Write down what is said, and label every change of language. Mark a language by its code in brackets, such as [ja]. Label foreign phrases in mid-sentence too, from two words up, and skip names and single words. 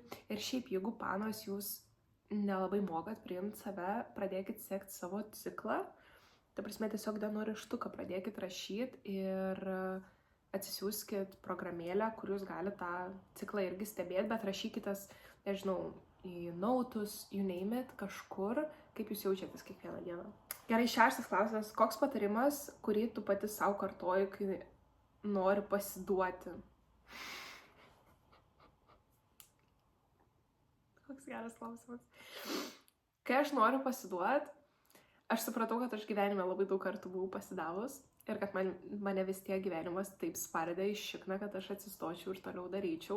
[lt] Ir šiaip, jeigu panos jūs nelabai mokat priimti save, pradėkit sekti savo ciklą. Ta prasme, tiesiog dienoraštuką pradėkit rašyti ir atsisiųskit programėlę, kur jūs galite tą ciklą irgi stebėti, bet rašykitės, nežinau, į notus, [en] you name it, [lt] kažkur, kaip jūs jaučiatės kiekvieną dieną. Gerai, 6 klausimas. Koks patarimas, kurį tu pati savo kartoji, kai nori pasiduoti? Koks geras klausimas. Kai aš noriu pasiduoti, aš supratau, kad aš gyvenime labai daug kartų buvau pasidavus ir kad mane vis tiek gyvenimas taip spardė iš šikną, kad aš atsistočiau ir toliau daryčiau.